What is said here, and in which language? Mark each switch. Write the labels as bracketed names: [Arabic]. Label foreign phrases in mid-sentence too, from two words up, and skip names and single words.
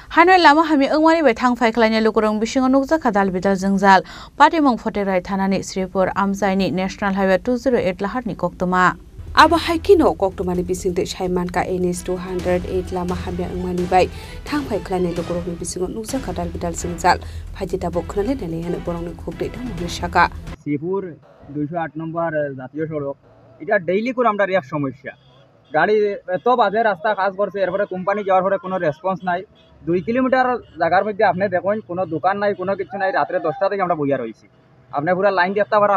[Kok Borok] Hanoi lama hami angwani bai thangfai khlaina lukurong bisingo nukja khadal bidal jingzal patimong photerai thanani Sripur Amjaini [English] National Highway [Kok Borok] 208 laharni koktoma Aba haikino koktomani bisingde Shaimanka NS 208 lama hami angwani bai thangfai khlaina lukurong bisingo nukja khadal bidal jingzal phajita bokhnale nale hane borongni khubde dhamoni shaka [Bangla] শ্রীপুর 208 নম্বর জাতীয় সড়ক এটা ডেইলি করে আমরা এক সমস্যা গাড়ি এত বাজে রাস্তা কাজ করছে এরপরে কোম্পানি যাওয়ার পরে কোনো রেসপন্স নাই 2 কিলোমিটার জায়গার মধ্যে আপনি দেখুন কোনো দোকান নাই কোনো কিছু নাই রাত্রে 10টা থেকে আমরা বইয়া রয়েছি আপনি পুরো লাইন দেখতে পারা